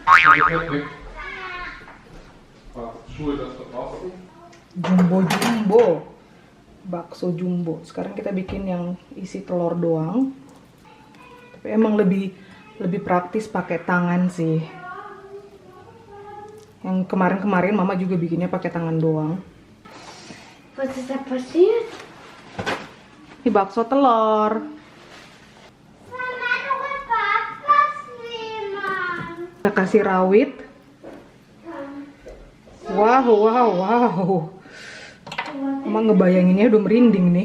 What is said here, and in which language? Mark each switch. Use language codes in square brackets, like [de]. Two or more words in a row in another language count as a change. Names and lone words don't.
[id] Jumbo bakso jumbo. Sekarang kita bikin yang isi telur doang, tapi emang lebih praktis pakai tangan sih. Yang kemarin mama juga bikinnya pakai tangan doang. [nl] Wat is er passiert? [id] Ini bakso telur. Kita kasih rawit. Wow. Mama ngebayanginnya udah merinding nih.